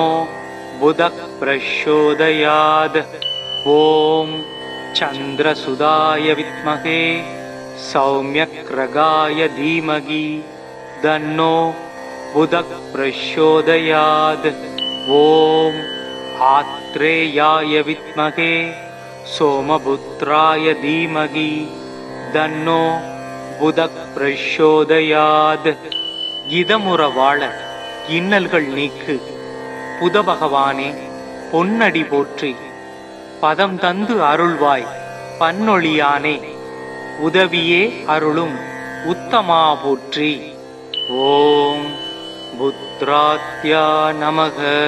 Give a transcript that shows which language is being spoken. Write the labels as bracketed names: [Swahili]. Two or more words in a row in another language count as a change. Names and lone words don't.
[Sanskrit] बुधः प्रचोदयात् ॐ चन्द्रसुताय विद्महे सौम्यग्रगाय धीमहि तन्नो बुधः प्रचोदयात् ॐ आत्रेयाय विद्महे सोमपुत्राय धीमहि तन्नो बुधः प्रचोदयात् [Tamil] இதமுற வாழ இன்னல்கள் நீக்கு புத பகவானே பொன்னடி போற்றி பதம் தந்து அருள்வாய் பன்னொழியானே உதவியே அருளும் உத்தமா போற்றி [Sanskrit] ॐ पुत्राद्या नमः